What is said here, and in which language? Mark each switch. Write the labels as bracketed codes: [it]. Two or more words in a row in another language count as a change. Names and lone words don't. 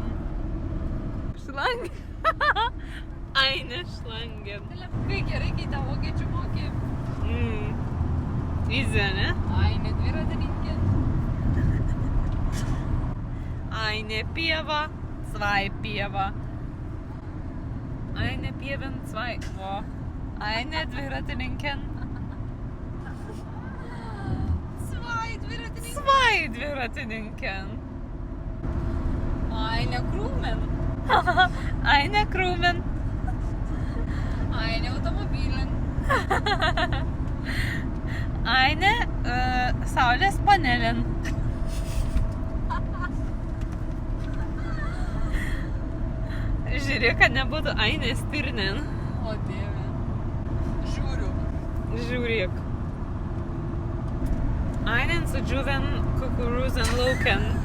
[lt] Šlangen. Ai, ne šlangen. Kai gerai, kai tą vokiečių mokė. Easy, ne? Ai, ne dviratininkė. Eine pieva, 2 pieva. [de] Eine Pieven, 2. Wo? Eine Dviratininken. [lt] 2 dviratininkai. [de] 2 Dviratininken. Eine Krūmen. Eine Krūmen. Eine Automobilin. Eine Saulės panelin. [lt] Žiūrėk, kad nebūtų [de] eine Stirnen. [lt] O dieve. Žiūriu. Žiūrėk. [de] Einen sudžiuven kukurūzenlauken.